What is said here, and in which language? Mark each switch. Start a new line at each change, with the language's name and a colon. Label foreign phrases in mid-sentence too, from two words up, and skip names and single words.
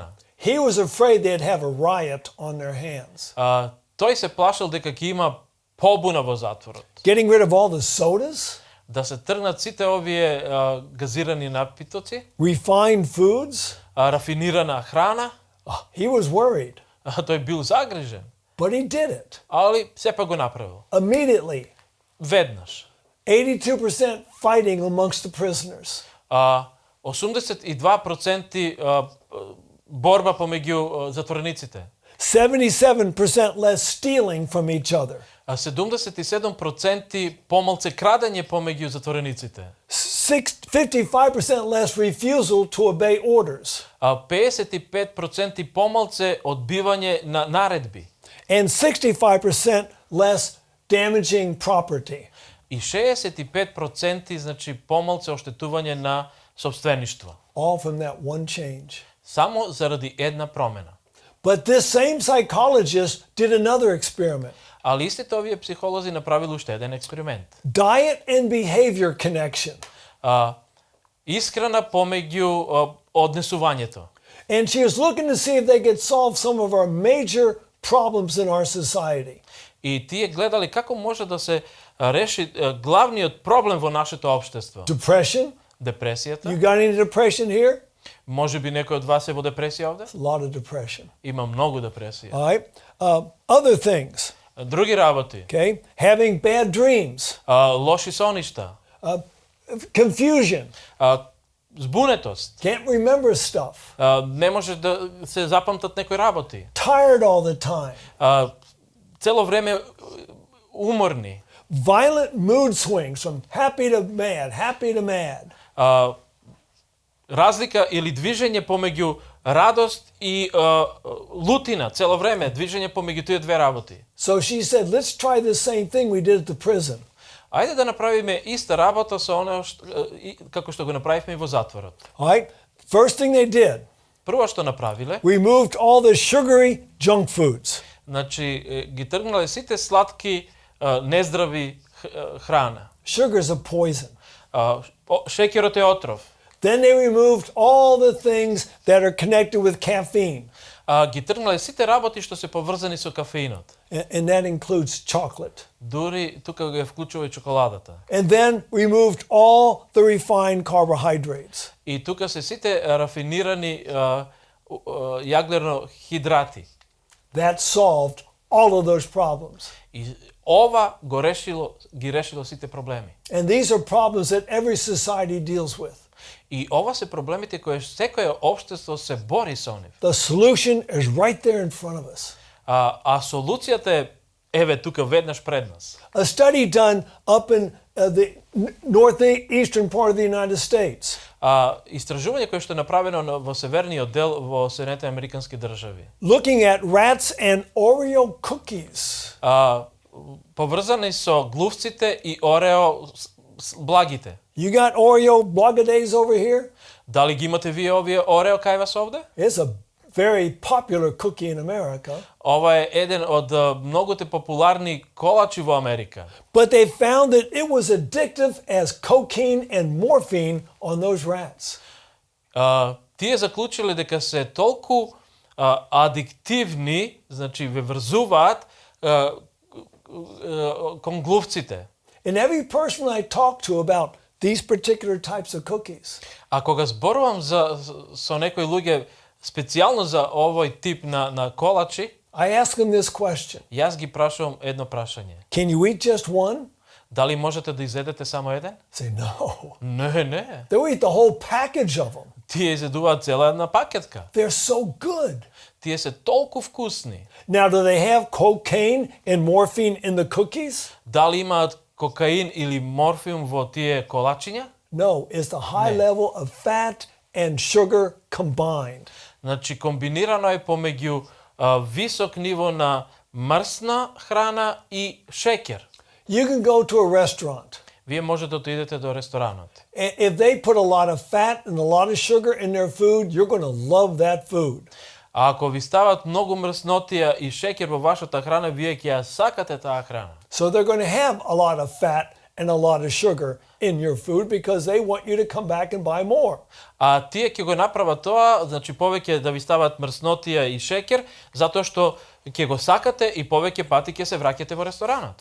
English: He was afraid they'd have a riot on their hands.
Macedonian: Тој се плашил дека ќе има побуна во затворот.
English: Getting rid of all the sodas,
Macedonian: Да се тргнат сите овие газирани напитоци,
English: refined foods.
Macedonian: рафинирана храна.
English: He was worried,
Macedonian: Тој бил загрижен,
English: but he did it
Macedonian: али сепак го направил.
English: immediately.
Macedonian: Веднаш.
English: 82% fighting amongst the prisoners.
Macedonian: 82% борба помеѓу затворениците.
English: 77% less stealing from each other.
Macedonian: 77% помалце крадење помеѓу затворениците.
English: 55% less refusal to obey orders.
Macedonian: 55% помалце одбивање на наредби.
English: And 65% less damaging property.
Macedonian: И 65% значи помалце оштетување на сопствеништво.
English: All from that one change.
Macedonian: Само заради една промена.
English: But this same psychologist did another experiment.
Macedonian: Али истите овие психолози направиле уште еден експеримент.
English: Diet and behavior connection.
Macedonian: Исхрана помеѓу однесувањето.
English: And she was looking to see if they could solve some of our major problems in our society.
Macedonian: И тие гледали како може да се реши главниот проблем во нашето општество.
English: Depression.
Macedonian: Депресијата.
English: You got any depression here?
Macedonian: Може би некој од вас е во депресија овде?
English: A lot of depression.
Macedonian: Има многу депресија.
English: All right. Other things.
Macedonian: Други работи.
English: Okay. Having bad dreams.
Macedonian: Лоши соништа.
English: Confusion.
Macedonian: Збунетост.
English: Can't remember stuff.
Macedonian: Не може да се запамтат некои работи.
English: Tired all the time.
Macedonian: Цело време уморни.
English: Violent mood swings from happy to mad, happy to mad.
Macedonian: Разлика или движење помеѓу радост и лутина, цело време движење помеѓу тие две работи.
English: So she said, let's try the same thing we did at the prison.
Macedonian: Ајде да направиме иста работа со оно како што го направивме и во затворот.
English: All right. First thing they did,
Macedonian: Прво што направиле,
English: removed all the sugary junk foods.
Macedonian: значи ги тргнале сите сладки нездрави храна.
English: Sugar's a poison.
Macedonian: Шеќерот е отров.
English: Then they removed all the things that are connected with caffeine.
Macedonian: Ги тргнале сите работи што се поврзани со кафеинот.
English: And that includes chocolate.
Macedonian: Дури тука го е вклучува и чоколадата.
English: And then removed all the refined carbohydrates.
Macedonian: И тука се сите рафинирани јаглерно хидрати.
English: That solved all of those problems.
Macedonian: И ова ги решило сите проблеми.
English: And these are problems that every society deals with.
Macedonian: И ова се проблемите кои секој општество се бори со нив.
English: The solution is right there in front of us.
Macedonian: А солуцијата е еве тука веднаш пред нас.
English: A study done up in the northeastern part of the United States.
Macedonian: Истражување кое што е направено во северниот дел во Соединетите американски држави.
English: Looking at rats and Oreo cookies.
Macedonian: Поврзани со глувците и Орео благите.
English: You got Oreo blogadays over here?
Macedonian: Дали ги имате вие овие Орео кај вас овде?
English: It's a very popular cookie in America.
Macedonian: Ова е еден од многуте популарни колачи во Америка.
English: But they found that it was addictive as cocaine and morphine on those rats.
Macedonian: Тие заклучиле дека се толку адиктивни, значи ве врзуваат кон глувците.
English: And every person I talk to about these particular types of cookies,
Macedonian: А кога зборувам со некои луѓе специјално за овој тип на колачи,
English: I ask them this question.
Macedonian: јас ги прашувам едно прашање.
English: Can you eat just one?
Macedonian: Дали можете да изедете само еден?
English: Say no.
Macedonian: Не.
English: They'll eat the whole package of them.
Macedonian: Тие изедуваат цела една пакетка.
English: They're so good.
Macedonian: Тие се толку вкусни.
English: Now, do they have cocaine and morphine in the cookies?
Macedonian: Дали имаат кокаин или морфиум во тие колачиња?
English: No, it's the high level of fat and sugar combined.
Macedonian: Значи комбинирано е помеѓу висок ниво на мрсна храна и шеќер.
English: You can go to a restaurant.
Macedonian: Вие може да отидете до ресторанот.
English: And if they put a lot of fat and a lot of sugar in their food, you're going to love that food.
Macedonian: А ако ви стават многу мрснотија и шеќер во вашата храна, вие ќе ја сакате таа храна.
English: So they're going to have a lot of fat and a lot of sugar in your food because they want you to come back and buy more.
Macedonian: А тие ќе го направат тоа, значи повеќе да ви стават мрснотија и шеќер, затоа што ќе го сакате и повеќе пати ќе се враќате во ресторанот.